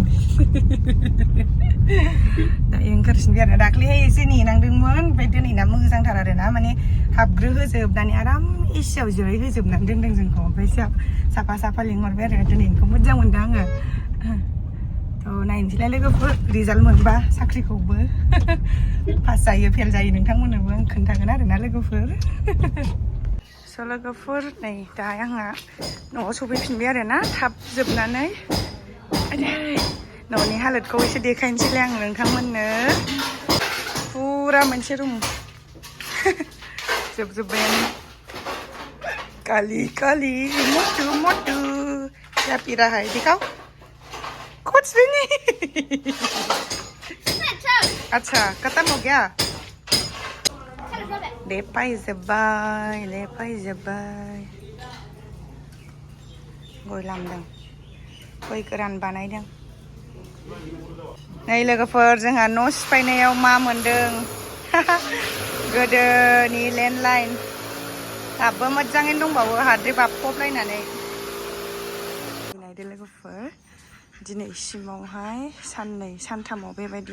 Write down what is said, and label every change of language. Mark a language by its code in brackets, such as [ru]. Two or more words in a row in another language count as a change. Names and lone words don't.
[brx] दायो ओंखारफिनबाय आरो दाख्लैहाय एसे नेनांदोंमोन ओमफ्राय दिनैना मोजांथार आरोना माने हाबग्रोहोजोबनानै आराम एसियाव जिराय होजोबनानै दोनदों जोंखौ ओमफ्राय साफा साफा लिंहरबाय आरो दिनैनिखौ मोजां मोनदों आङो थ' नायनोसैलाय लोगोफोर रिजाल्ट मोनबा साख्रिखौबो पास जायो फेल जायो नोंथांमोननोबो आं खोन्थागोन आरोना लोगोफोर स' लोगोफोर नै दा आंहा न'आव सफैफिनबाय आरोना थाब जोबनानै न'नि हालोदखौ एसे देखायनोसैलाय आं नोंथांमोननो फुरा मोनसे रुम जोबजोब्बायानो [hi] काली मोटू क्या पी रहा है दिखाओ कुछ भी नहीं अच्छा खत्म हो गया [brx] लेपाय जोब्बाय गय लामदों गय गोरान बानायदों नै लोगोफोर जोंहा न' सिफायनायाव मा मोनदों गोदोनि लेन्डलाइन दाबो मोजाङैनो दंबावो हाद्रि बाबफबलायनानै नायदो लोगोफोर दिनैसिमावहाय साननै सानथामाव बेबायदि